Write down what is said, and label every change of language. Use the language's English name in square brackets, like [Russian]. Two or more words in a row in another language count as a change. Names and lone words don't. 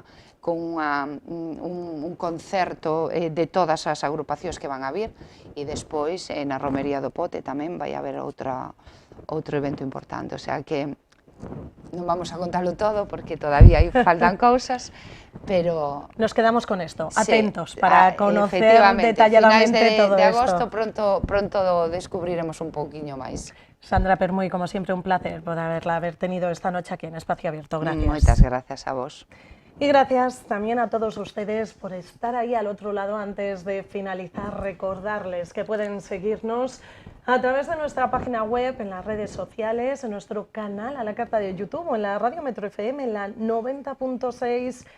[Galician] un concerto de todas as agrupacións que van a vir e despois na Romería do Pote tamén vai a haber outro evento importante, [Spanish] o sea [Galician] que non vamos a contalo todo porque todavía faltan cousas, pero... [Spanish] Nos quedamos con esto, atentos, para conocer detalladamente todo esto. De agosto pronto descubriremos [Galician] un pouquiño máis. [Spanish] Sandra Permuy, como siempre, un placer por haber tenido esta noche aquí en Espacio Abierto. Gracias. [Galician] Moitas gracias a vos. [Spanish] Y gracias también a todos ustedes por estar ahí al otro lado. Antes de finalizar, recordarles que pueden seguirnos a través de nuestra página web, en las redes sociales, en nuestro canal a la carta de YouTube o en la Radio Metro FM en la 90.6.